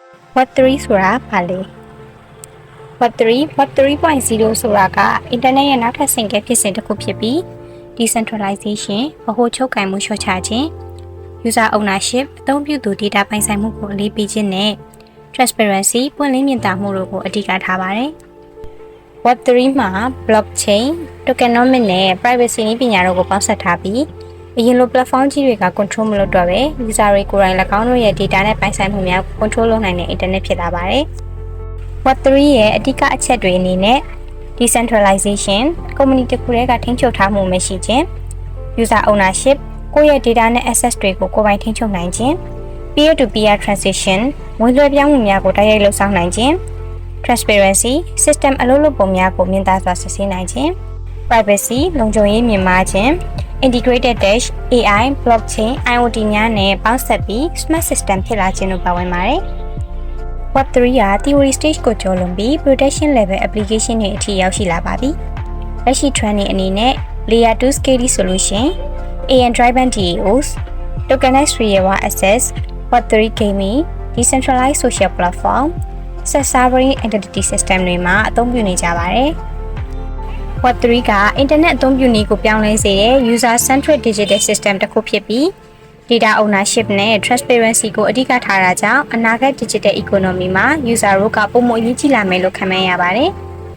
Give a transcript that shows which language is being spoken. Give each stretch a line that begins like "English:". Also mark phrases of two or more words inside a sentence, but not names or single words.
Burmese: Web3 ဆိုတာဘာလဲ Web 3.0 ဆိုတာကအင်တာနက်ရဲ့နောက်ထပ်ဆင့်ကဲဖြစ်စဉ်တစ်ခုဖြစ်ပြီး decentralization ဗဟိုချုပ်ကိုင်မှုလျှော့ချခြင်း
English: user ownership
Burmese: အသုံးပြုသူ data ပိုင်ဆိုင်မှုကိုအလေးပေးခြင်းနဲ့ transparency ပွင့်လင်းမြင်သာမှုတို့ကိုအဓိကထားပါတယ် Web 3မှာ
English: blockchain tokenomics
Burmese: နဲ့ privacy နည်းပညာတို့ကိုပေါင်းစပ်ထားပြီးအ ရင်လို platform ကြီးတွေက control မလုပ်တော့ဘဲ user တွေကိုယ်တိုင်၎င်းတို့ရဲ့ data နဲ့ပိုင်ဆိုင်မှုများကို control လုပ်နိုင်တဲ့ internet ဖြစ်လာပါတယ် Web 3ရဲ့အဓိကအချက်တွေအနေနဲ့ decentralization community တစ်ခုတည်းကထိန်းချုပ်ထားမှုမရှိခြင်း
English: user ownership
Burmese: ကိုယ့် ရဲ့ data နဲ့ access တွေကိုကိုယ်ပိုင်ထိန်းချုပ်နိုင်ခြင်း
English: peer to peer transaction
Burmese: ငွေလွှဲပြောင်းမှုများကိုတိုက်ရိုက်လှုပ်ဆောင်နိုင်ခြင်း
English: transparency system
Burmese: အလုပ်လုပ်ပုံများကိုမြင်သာစွာစစ်ဆေးနိုင် ခြင်း privacy လုံခြုံရေးမြင့်မားခြင်း
English: integrated dash AI blockchain IoT
Burmese: များနဲ့ပေါင်းစပ်ပြီး
English: smart system
Burmese: ဖြစ်လာခြင်းတို့ပါဝင်ပါတယ် Web 3က
English: theory stage
Burmese: ကိုကျော်လွန်ပြီး
English: production level application
Burmese: တွေအထိရောက်ရှိလာပါပြီ။လက်ရှိ trend တွေအနေနဲ့
English: layer 2 scale solution, AI driven DAOs, tokenized real world access, Web 3 gaming, decentralized social platform, self-sovereign identity system
Burmese: တွေမှာအသုံးပြုနေကြပါတယ်။ Web 3က internet အသုံးပြုနည်းကိုပြောင်းလဲစေတဲ့
English: user centric digital system
Burmese: တစ်ခုဖြစ်ပြီး
English: data ownership
Burmese: နဲ့ transparency ကိုအဓိကထားတာကြောင့်အနာဂတ်
English: digital economy
Burmese: မှာ user တို့ကပုံမှန်အရေးကြီးလာမယ်လို့ခန့်မှန်းရပါတယ်။